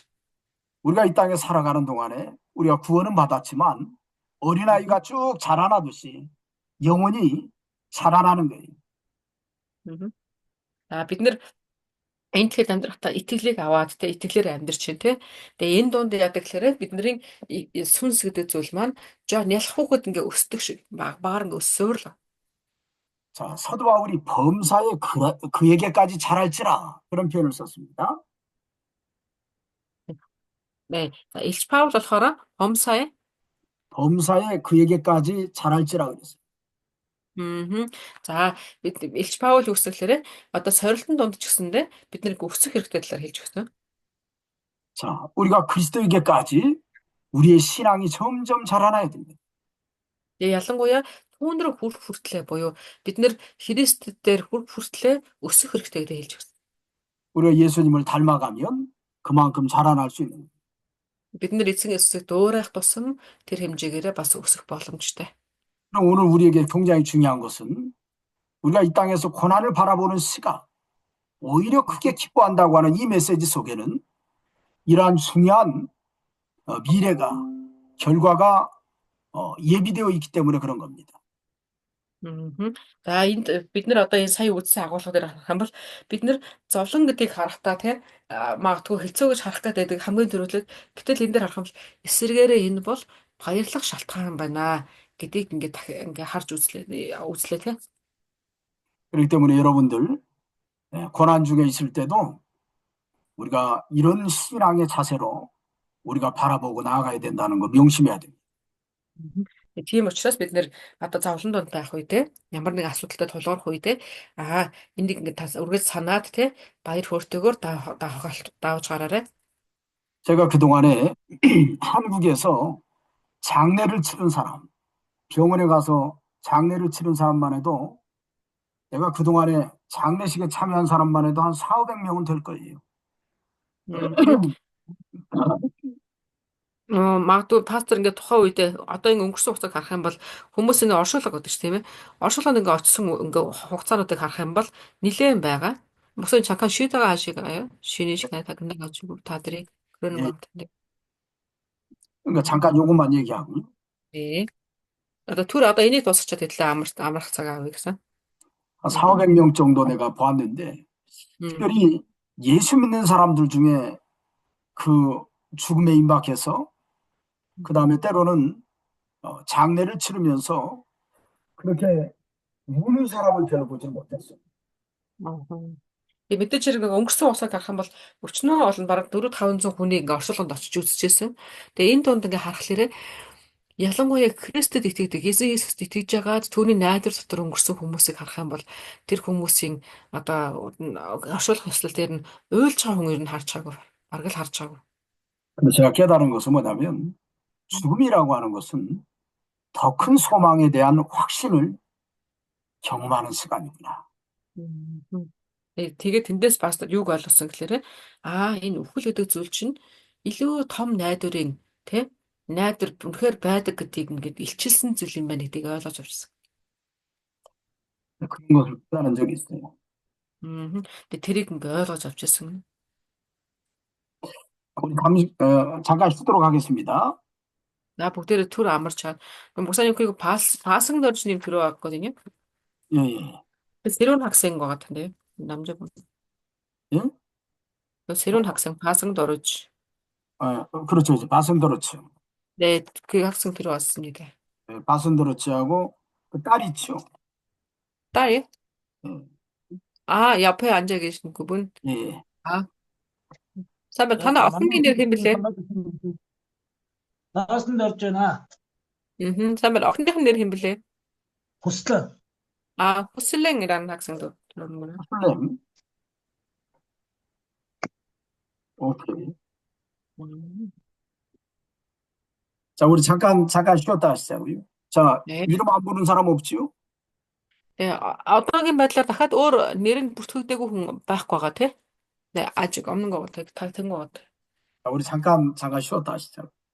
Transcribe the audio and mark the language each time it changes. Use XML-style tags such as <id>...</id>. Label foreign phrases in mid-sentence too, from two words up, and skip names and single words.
<ko>우리가 이 땅에 살아가는 동안에 우리가 구원은 받았지만 어린아이가 쭉 자라나듯이 영혼이 자라나는 거예요.</ko> <mn>Бид нэр энэ тэгэхэд амьдрахтаа итгэлийг аваад те итгэлээр амьдрч чинь те. Тэгээ энэ дунд яадаг гэхээр бидний сүнс гэдэг зүйл маань жоо нялхуухад ингээ өсдөг шиг багаар ингээ өссөөр л.</mn> <ko>자, 사도 바울이 범사에 그에게까지 자랄지라 그런 표현을 썼습니다. 네. 자, 일치 파울 болохоор 범사에 그에게까지 자랄지라 그랬어요.</ko> <mn>За бид Илч Паул үгсэглээрээ одоо сорилтын дунд ч гэсэндээ бид нэг өсөх хэрэгтэй талаар хэлж өгсөн.</mn> <ko>자, 우리가 그리스도에게까지 우리의 신앙이 점점 자라나야 됩니다.</ko> <mn>Тэгээ ялангуяа түүн рүү хүрэх хүртлээр буюу бид нэр Христ дээр хүрэх хүртлээр өсөх хэрэгтэй гэдээ хэлж өгсөн.</mn> <ko>우리가 예수님을 닮아가면 그만큼 자라날 수 있는 거예요.</ko> <mn>Бид нэр эзэн Есүсийг дуурайх тусам тэр хэмжээгээрээ бас өсөх боломжтой.</mn> <ko>그럼 오늘 우리에게 굉장히 중요한 것은 우리가 이 땅에서 고난을 바라보는 시각, 오히려 크게 기뻐한다고 하는 이 메시지 속에는 이러한 중요한 미래가, 결과가 예비되어 있기 때문에 그런 겁니다.</ko> <mn>За энд бид нар одоо энэ сая үзсэн агуулга дээр харах юм бол бид нар зовлон гэдгийг харахтаа тий магадгүй хэлцөө гэж харах гэдэг хамгийн түрүүлэг гэтэл энэ дээр харах юм бол эсэргээрээ энэ бол баярлах шалтгаан байна гэдгийг ингээ харж үзлээ тий.</mn> <ko>그렇기 때문에 여러분들 고난 중에 있을 때도 우리가 이런 신앙의 자세로 우리가 바라보고 나아가야 된다는 거 명심해야 됩니다.</ko> <mn>Тийм учраас бид нэр одоо зовлон донд байх үе те ямар нэг асуудалтай тулгарх үе те энийг ингээд үргэлж санаад те баяр хөөртэйгээр давж гараарай.</mn> <ko>제가 그동안에 한국에서 장례를 치른 사람, 병원에 가서 장례를 치른 사람만 해도 내가 그동안에 장례식에 참여한 사람만 해도 한 4, 500명은 될 거예요.</ko> <mn>Магадгүй пастор ингээд тухайн үедээ одоо ингээд өнгөрсөн хугацааг харах юм бол хүмүүс ингээд оршуулга гэдэг чинь тийм ээ. Оршуулганд ингээд очсон ингээд хугацаануудыг харах юм бол нилээн байгаа.</mn> <ko>무슨 잠깐 쉬다가 하시가요? 쉬는 시간에 다 끝나가지고 다들이 그러는 예, 것 같은데. 그러니까 잠깐 요것만 얘기하고. 네.</ko> <mn>одоо энийг дуусгачаад хэлээ амрах цаг авъя гэсэн.</mn> <ko>한 4, 500명 정도 내가 보았는데, 특별히 예수 믿는 사람들 중에 그 죽음에 임박해서, 그 다음에 때로는 장례를 치르면서 그렇게 우는 사람을 별로 보지 못했어요.</ko> <mn>Тэгээ мэдээж хэрэг өнгөрсөн усаад харах юм бол өчнөө олон бараг 400-500 хүний ингээ оршуулганд очиж үзчихсэн. Тэгээ энэ дунд ингээ харахаар ялангуяа Христэд итгэдэг, Есүст итгэж байгаад түүний найдвар дотор өнгөрсөн хүмүүсийг харах юм бол тэр хүмүүсийн одоо оршуулгын ёслол дээр нь уйлж байгаа хүн ер нь харж байгаагүй. Бараг л харж байгаагүй.</mn> <ko>근데 제가 깨달은 것은 뭐냐면 죽음이라고 하는 것은 더 큰 소망에 대한 확신을 경험하는 시간이구나.</ko> <mn>Тэгээд тэндээс бас юуг ойлгосон гэхээр энэ үхэл гэдэг зүйл чинь илүү том найдварын тий найдвар үнэхээр байдаг гэдгийг ингээд илчилсэн зүйл юм байна гэдгийг ойлгож авчихсан.</mn> <ko>그런 것을 깨달은 적이 있어요.</ko> <mn>Тэгээд тэрийг ингээд ойлгож авчихсан.</mn> <ko>우리 잠깐 쉬도록 하겠습니다.</ko> <mn>나 бүгдээрээ түр амарч чад.</mn> <ko>목사님 그리고 바승 너르님 들어왔거든요. 예, 예. 새로운 학생 것 같은데요. 남자분. 예? 새로운 학생 바승 너르지. 그렇죠. 이제 바슨더르츠. 네, 그 학생 들어왔습니다. 네, 바슨더르츠하고 그 딸 있죠. 딸이? 예, 옆에 앉아 계신 그분. 예. 사면 하나 어떤 게 힘들래?</ko> <mn>Наасан дорж байна.</mn> <ko>사면 어떤 게 힘들래? Хүслэн. 호슬랭이라는 학생도 들어오는구나. 플렘. 오케이. 자, 우리 잠깐 쉬었다 하시자고요. 자, 네. 이름 안 부른 사람 없지요? 네, 어떤</ko> <mn>байдлаар дахиад өөр нэр нь бүртгэгдээгүй хүн байхгүй байгаа тий?</mn> <ko>네, 아직 없는 것 같아. 다 된 것 같아. 자, 우리 잠깐 쉬었다 하시자고.</ko>